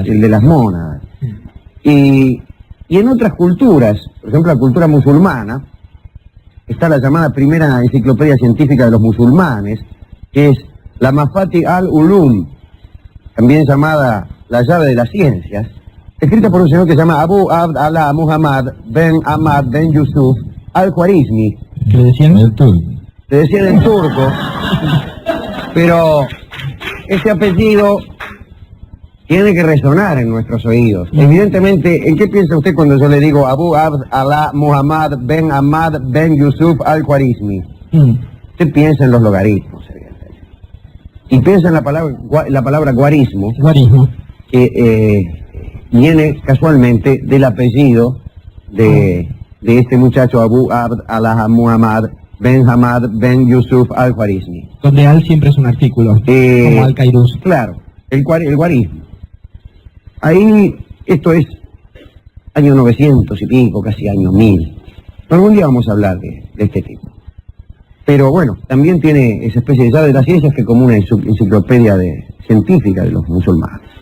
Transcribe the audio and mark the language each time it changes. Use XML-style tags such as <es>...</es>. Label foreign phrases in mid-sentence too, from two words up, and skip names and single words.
<es>El de las mónadas. Y en otras culturas, por ejemplo la cultura musulmana, está la llamada primera enciclopedia científica de los musulmanes, que es la Mafati al-Ulum, también llamada la llave de las ciencias, escrita por un señor que se llama Abu Abd Allah Muhammad Ben Ahmad Ben Yusuf al-Khwarizmi. ¿Qué le decían? El turco. Le decían en turco, pero ese apellido tiene que resonar en nuestros oídos. Evidentemente, ¿en qué piensa usted cuando yo le digo Abu Abd Allah Muhammad Ben Ahmad Ben Yusuf al-Khwarizmi? Usted piensa en los logaritmos, evidentemente. Y piensa en la palabra guarismo, que viene casualmente del apellido de este muchacho Abu Abd Allah Muhammad Ben Hamad Ben Yusuf al-Khwarizmi. Donde al siempre es un artículo, como al-Kairuz. Claro, el guarismo. Ahí, esto es año 900 y pico, casi año 1000. Algún día vamos a hablar de este tipo. Pero bueno, también tiene esa especie de llave de las ciencias que es como una enciclopedia científica de los musulmanes.</es>